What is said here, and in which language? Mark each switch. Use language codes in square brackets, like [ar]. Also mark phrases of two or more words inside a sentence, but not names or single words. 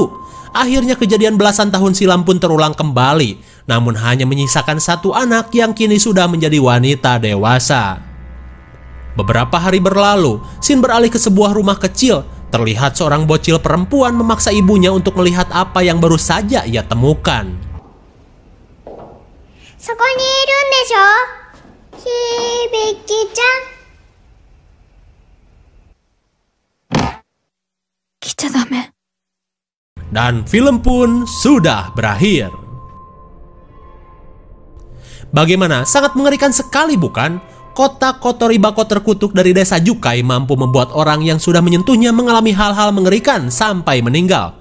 [id] Akhirnya kejadian belasan tahun silam pun terulang kembali, namun hanya menyisakan satu anak yang kini sudah menjadi wanita dewasa. Beberapa hari berlalu, Shin beralih ke sebuah rumah kecil. Terlihat seorang bocil perempuan memaksa ibunya untuk melihat apa yang baru saja ia temukan. [ja] そこにいるんでしょ響ちゃん。来ちゃダメ。 [id] Dan film pun sudah berakhir. Bagaimana? Sangat mengerikan sekali bukan? Kotak Kotori Bako terkutuk dari desa Jukai mampu membuat orang yang sudah menyentuhnya mengalami hal-hal mengerikan sampai meninggal.